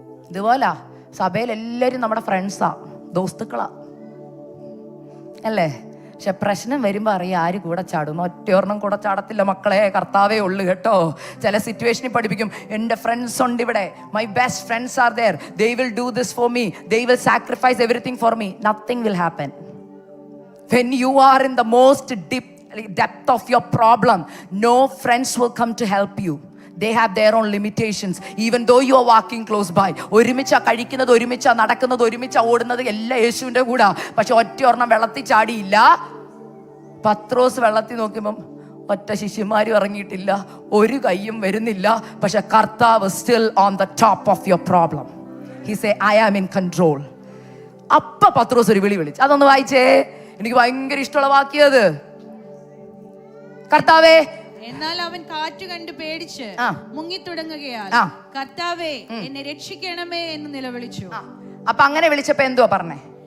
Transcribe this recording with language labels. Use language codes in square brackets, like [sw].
[ml] ഇതുപോലാ സഭയിൽ എല്ലാവരും നമ്മുടെ ഫ്രണ്ട്സാ, ദോസ്തുക്കളാ അല്ലേ? പക്ഷെ പ്രശ്നം വരുമ്പോൾ അറിയാം ആര് കൂടെ ചാടും. ഒറ്റയൊരെണ്ണം കൂടെ ചാടത്തില്ല മക്കളെ, കർത്താവേ ഉള്ളു കേട്ടോ. ചില സിറ്റുവേഷനിൽ പഠിപ്പിക്കും, എൻ്റെ ഫ്രണ്ട്സ് ഉണ്ട് ഇവിടെ, [en] My best friends are there, they will do this for me, they will sacrifice everything for me. Nothing will happen when you are in the most depth of your problem. No friends will come to help you. They have their own limitations, even though you are walking close by. [ml] ഒരുമിച്ചാ കഴിക്കുന്നത്, ഒരുമിച്ചാ നടക്കുന്നത്, ഒരുമിച്ചാ ഓടുന്നത്, എല്ലാം യേശുവിൻ്റെ കൂടാ. പക്ഷെ ഒറ്റയൊരെണ്ണം വെള്ളത്തിൽ ചാടിയില്ല. പത്രോസ് വെള്ളത്തിൽ നോക്കുമ്പം ഒറ്റ ശിഷ്യന്മാരും ഇറങ്ങിയിട്ടില്ല, ഒരു കയ്യും വരുന്നില്ല. പക്ഷെ കർത്താവ് [en] still on the top of your problem. He say I am in control. [ml] അപ്പ പത്രോസ് ഒരു വിളിച്ചു. അതൊന്ന് വായിച്ചേ, എനിക്ക് ഭയങ്കര ഇഷ്ടമുള്ള വാക്യത്. കർത്താവേ, എന്നാൽ അവൻ കാറ്റ് കണ്ട് പേടിച്ച് മുങ്ങി തുടങ്ങുകയാൽ കർത്താവേ എന്നെ രക്ഷിക്കണമേ എന്ന് നിലവിളിച്ചു. അപ്പൊ അങ്ങനെ വിളിച്ചപ്പോ എന്തുവാ പറഞ്ഞേ?